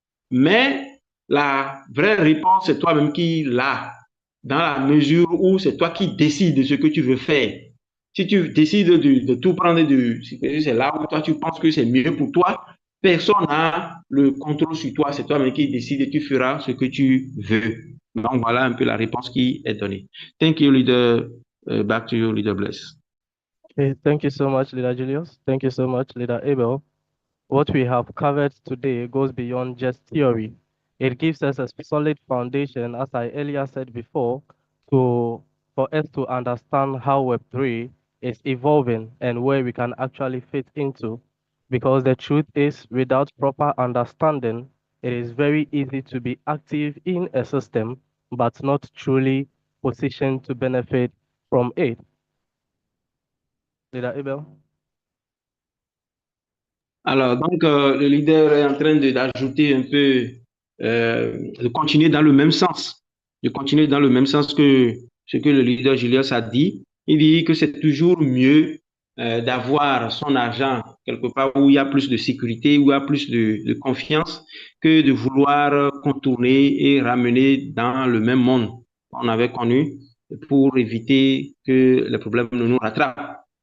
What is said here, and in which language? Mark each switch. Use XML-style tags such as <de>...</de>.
<fr>Mais la vraie réponse, c'est toi-même qui l'as, dans la mesure où c'est toi qui décides de ce que tu veux faire. Si tu décides de tout prendre, c'est là où toi tu penses que c'est mieux pour toi, personne n'a le contrôle sur toi, c'est toi-même qui décides et tu feras ce que tu veux. Donc voilà un peu la réponse qui est donnée.</fr> <en>Thank you, leader. Back to you, leader Bless. Okay, thank you so much, Leader Julius. Thank you so much, Leader Abel. What we have covered today goes beyond just theory. It gives us a solid foundation, as I earlier said before, to for us to understand how Web3 is evolving and where we can actually fit into. Because the truth is, without proper understanding, it is very easy to be active in a system, but not truly positioned to benefit from it. Leader Abel?</en> <fr>Alors, donc, le leader est en train d'ajouter un peu, de continuer dans le même sens, de continuer dans le même sens que ce que le leader Julius a dit. Il dit que c'est toujours mieux d'avoir son argent quelque part où il y a plus de sécurité, où il y a plus de confiance, que de vouloir contourner et ramener dans le même monde qu'on avait connu pour éviter que les problèmes ne nous rattrapent.</fr>